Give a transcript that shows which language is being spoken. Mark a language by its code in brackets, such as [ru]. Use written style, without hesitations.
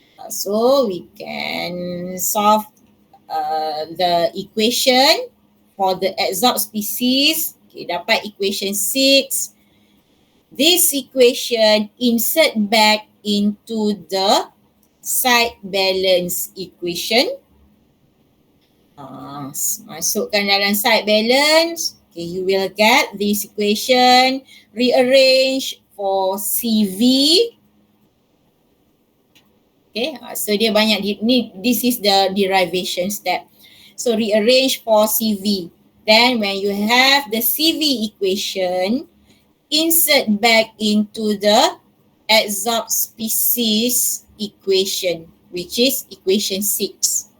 [en] So we can solve the equation for the adsorbed species. Okay, dapat equation 6. This equation insert back into the side balance equation. [ms] Masukkan dalam side balance. [en] Okay, you will get this equation. Rearrange for CV. Okay, so [ms] dia banyak, [en] this is the derivation step. So rearrange for CV. Then when you have the CV equation, insert back into the adsorbed species equation, which is equation 6.